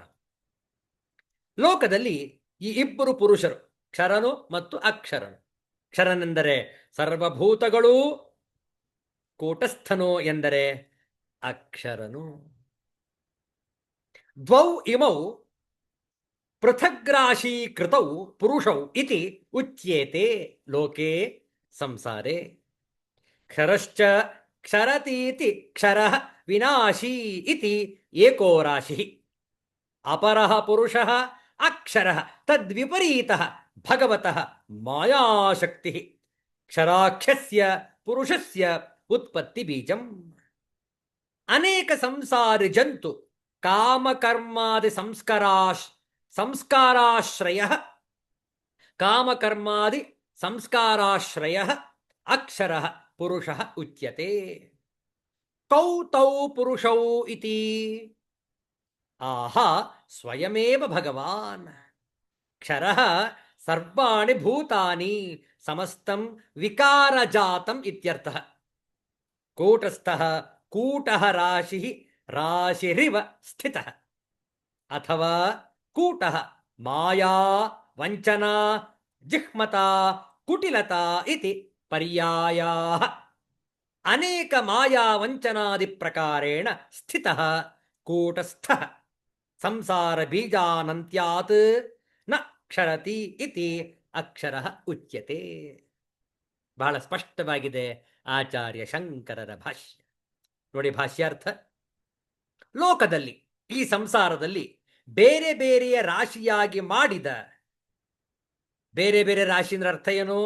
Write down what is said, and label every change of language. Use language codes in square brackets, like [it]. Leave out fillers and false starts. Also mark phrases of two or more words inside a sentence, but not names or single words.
[kn] ಲೋಕದಲ್ಲಿ ಈ ಇಬ್ಬರು ಪುರುಷರು, ಕ್ಷರನು ಮತ್ತು ಅಕ್ಷರನು. ಕ್ಷರನೆಂದರೆ ಸರ್ವಭೂತಗಳೂ, ಕೂಟಸ್ಥನು ಎಂದರೆ ಅಕ್ಷರನು. [sa] ದ್ವೌ ಇಮೌ ಪೃಥಗ್ರಾಶೀಕೃತೌ ಪುರುಷೌ ಇತಿ ಉಚ್ಯೇತೆ ಲೋಕೆ ಸಂಸಾರೇ. ಕ್ಷರಶ್ಚ ಕ್ಷರತೀತಿ ಕ್ಷರಃ ವಿನಾಶೀ ಇತಿ ಏಕೋ ರಾಶಿಃ. ಅಪರಃ ಪುರುಷಃ ಅಕ್ಷರಃ ತದ್ವಿಪರೀತಃ ಭಗವತಃ ಮಾಯಾಶಕ್ತಿಃ. ಕ್ಷರಾಖ್ಯಸ್ಯ ಪುರುಷಸ್ಯ ಉತ್ಪತ್ತಿ ಬೀಜಂ. ಅನೇಕ ಸಂಸಾರಿ ಜಂತು ಕಾಮಕರ್ಮಾದಿ ಸಂಸ್ಕಾರಾಶ್ರಯಃ ಕಾಮಕರ್ಮಾದಿ ಸಂಸ್ಕಾರಾಶ್ರಯಃ ಅಕ್ಷರಃ ಪುರುಷಃ ಉಚ್ಯತೆ. ಕೌ ತೌ ಪುರುಷೌ ಇತಿ ಆಹಾ ಸ್ವಯಮೇವ ಭಗವಾನ್. ಕ್ಷರಃ ಸರ್ವಾಣಿ ಭೂತಾನಿ ಸಮಸ್ತಂ ವಿಕಾರಜಾತಂ ಇತ್ಯರ್ಥಃ. ಕೂಟಸ್ಥಃ ಕೂಟಃ ರಾಶಿಃ ರಾಶಿರಿವ ಸ್ಥಿತಃ. ಅಥವಾ ಕೂಟಃ ಮಾಯಾ ವಂಚನಾ ಜಿಹ್ಮತಾ ಕುಟಿಲತಾ ಇತಿ ಪರ್ಯಾಯಾಃ. ಅನೇಕ ಮಾಯಾ ವಂಚನಾದಿ ಪ್ರಕಾರೇಣ ಸ್ಥಿತಃ ಕೂಟಸ್ಥಃ ಸಂಸಾರ ಬೀಜಾನಂತ್ಯಾತ್ ನ ಕ್ಷರತಿ ಇತಿ ಅಕ್ಷರಃ ಉಚ್ಯತೆ. [kn] ಬಹಳ ಸ್ಪಷ್ಟವಾಗಿದೆ ಆಚಾರ್ಯ ಶಂಕರರ ಭಾಷ್ಯ. ನೋಡಿ ಭಾಷ್ಯಾರ್ಥ. ಲೋಕದಲ್ಲಿ, ಈ ಸಂಸಾರದಲ್ಲಿ ಬೇರೆ ಬೇರೆಯ ರಾಶಿಯಾಗಿ ಮಾಡಿದ, ಬೇರೆ ಬೇರೆ ರಾಶಿ ಅಂದ್ರೆ ಅರ್ಥ ಏನು?